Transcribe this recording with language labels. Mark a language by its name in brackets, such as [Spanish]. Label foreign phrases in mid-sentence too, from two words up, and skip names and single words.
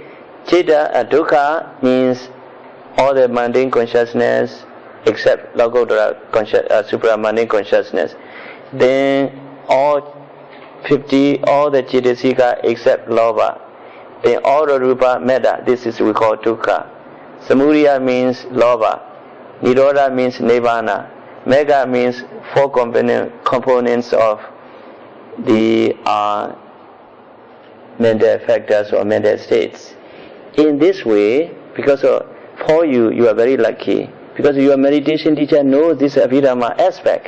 [English] Citta and Dukkha means all the mundane consciousness except Lokottara supramundane consciousness. Then all the Cittasika except Lobha. Then all the [Pali] Rupa Metta, [English] this is we call Dukkha. Samudaya means Lobha. Nirodha means Nibbana. Magga means four components of the mental factors or mental states. In this way, because for you are very lucky, because your meditation teacher knows this Abhidhamma aspect.